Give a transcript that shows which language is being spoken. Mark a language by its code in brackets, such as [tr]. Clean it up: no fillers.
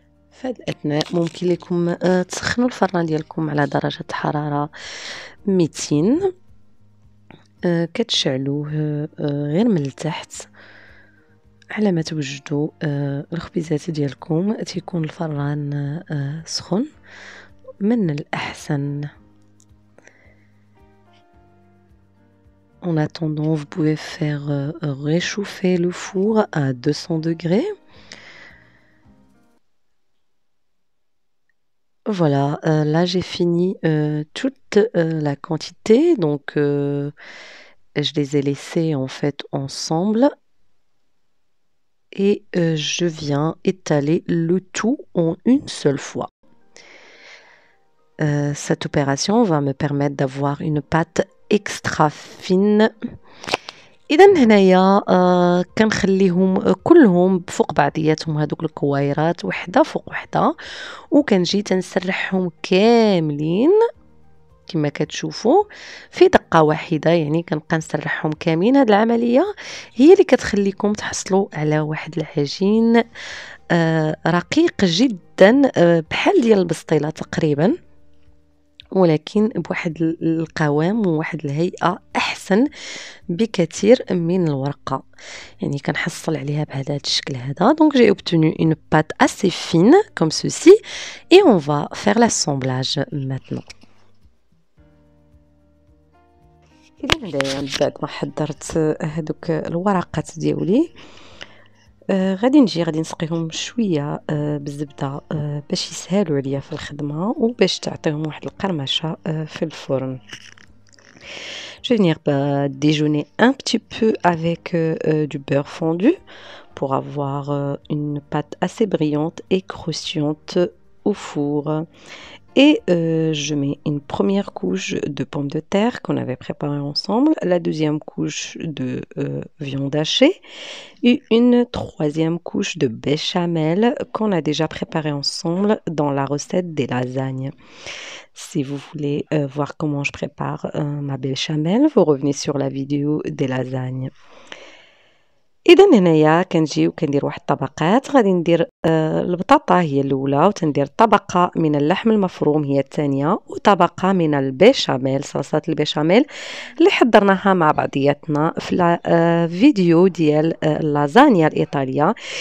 [ar] في هذا الأثناء ممكن لكم تسخنوا الفران ديالكم على درجة حرارة 200 كتشعلوه غير من التحت على ما توجدوا الخبيزات ديالكم تيكون الفران سخن من الأحسن. [fr] En attendant, vous pouvez faire réchauffer le four à 200 degrés. Voilà, là j'ai fini toute la quantité, donc je les ai laissés en fait ensemble et je viens étaler le tout en une seule fois. Cette opération va me permettre d'avoir une pâte extra fine. [ar] إذا هنايا كنخليهم كلهم فوق بعضياتهم هذوك الكويرات وحده فوق وحده وكنجي تنسرحهم كاملين كما كتشوفوا في دقة ورقة واحدة، يعني كنبقى نسرحهم كاملين. هاد العملية هي اللي كتخليكم تحصلوا على واحد العجين رقيق جدا، بحال ديال البسطيلة تقريبا، ولكن بواحد القوام وواحد الهيئة أحسن بكثير من الورقة. يعني كنحصل عليها بهذا الشكل هذا. [fr] Donc j'ai obtenu une pâte assez fine comme ceci et on va faire l'assemblage maintenant. [ar] إذا هنايا من بعد ما حضرت هذوك الورقات ديالي، غادي نسقيهم شويه بالزبده باش يسهلوا عليا في الخدمه وباش تعطيهم واحد القرمشه في الفرن. [fr] Je vais venir déjeuner un petit peu avec du beurre fondu pour avoir une pâte assez brillante et croustillante au four. Et je mets une première couche de pommes de terre qu'on avait préparé ensemble, la deuxième couche de viande hachée et une troisième couche de béchamel qu'on a déjà préparé ensemble dans la recette des lasagnes. Si vous voulez voir comment je prépare ma béchamel, vous revenez sur la vidéo des lasagnes. [ar] إذا هنايا كنجيو كندير واحد الطبقات. غادي ندير البطاطا هي الأولى، وتندير طبقة من اللحم المفروم هي الثانية، وطبقة من البيشاميل، صلصة البيشاميل اللي حضرناها مع بعضياتنا في الفيديو ديال اللازانيا الإيطالية.